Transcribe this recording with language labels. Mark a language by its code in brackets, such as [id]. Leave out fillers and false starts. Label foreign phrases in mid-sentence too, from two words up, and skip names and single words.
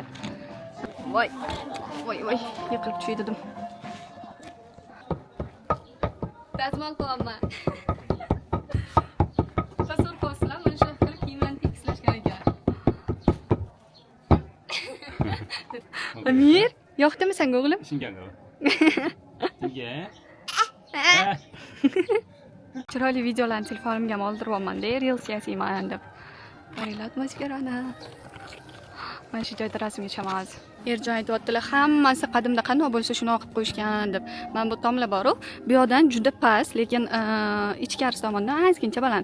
[uz] Voy, yiqilib tushaydim. Dazmol qilaman. Tasavvur qilasizlar, mana shu qilib kiyimlarni tekislashgan ekan. Amir, yoqdimi senga o'g'lim? [ko] 신기한 거. 이게. [uz] Chiroyli videolarni telefonimga ham oldiryapman-da, reels yasayman deb. Qaranglar atmosferani. Mana shu joyda rasmga tushamiz. Erjon aytayotdilar, hammasi qadimda qanday bo'lsa shunaqa qilib qo'yishgan deb. Mana bu tomlar bor-ku, bu yoqdan juda past, lekin ichkarisi tomondan ozgincha baland.